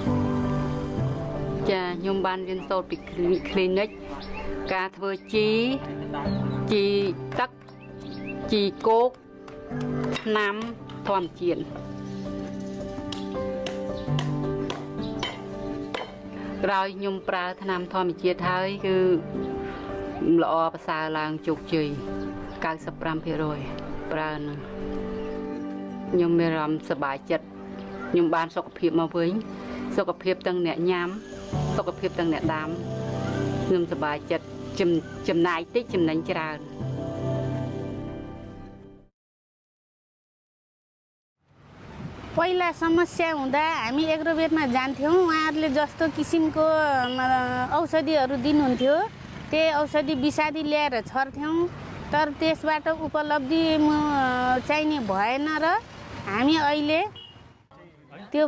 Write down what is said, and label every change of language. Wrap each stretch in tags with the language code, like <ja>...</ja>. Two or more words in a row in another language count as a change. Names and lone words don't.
<km>ចាខ្ញុំបានរៀនសូត្រពី clinic ការធ្វើជីទឹកជីគោកថ្នាំធម្មជាតិក្រោយខ្ញុំប្រើថ្នាំធម្មជាតិហើយគឺល្អប្រសើរឡើងជោគជ័យ 95% ប្រើនឹងខ្ញុំមានអារម្មណ៍សប្បាយចិត្តខ្ញុំបានសុខភាពមកវិញសុខភាពទាំងអ្នកញ៉ាំសុខភាពទាំងអ្នកដាំខ្ញុំសប្បាយចិត្តចំណាយតិចចំណេញច្រើន</km> <ne>पहिला समस्या हुँदा हामी एग्रोवेटमा जान्थ्यौं उहाँहरूले जस्तो किसिमको औषधिहरू दिनुहुन्थ्यो त्यही औषधि विषादी ल्याएर छर्थ्यौं तर त्यसबाट उपलब्धि चाहिने भएन र हामी अहिले त्यो</ne>